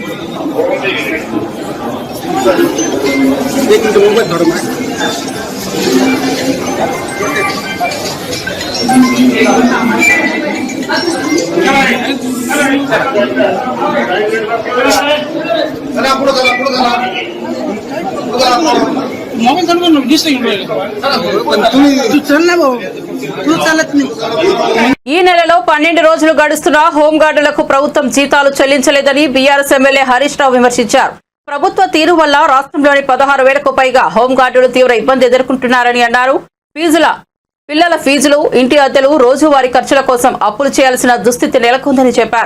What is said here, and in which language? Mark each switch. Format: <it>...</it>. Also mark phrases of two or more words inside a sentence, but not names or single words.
<mr>एक मिनिट मोबाईल थोडं पुढे झाला मोबाईल चालू तुम्ही चल ना भाऊ तू चालत नाही.</mr> <te>ఈ నెలలో 12 రోజులు గడుస్తున్నా హోంగార్డులకు ప్రభుత్వం జీతాలు చెల్లించలేదని బీఆర్ఎస్ ఎమ్మెల్యే హరీష్ రావు విమర్శించారు. ప్రభుత్వ తీరు వల్ల రాష్ట్రంలోని 16,000కు పైగా హోంగార్డులు తీవ్ర ఇబ్బంది ఎదుర్కొంటున్నారని అన్నారు. పిల్లల ఫీజులు, ఇంటి అద్దెలు, రోజువారీ ఖర్చుల కోసం అప్పులు చేయాల్సిన దుస్థితి నెలకొందని చెప్పారు.</te>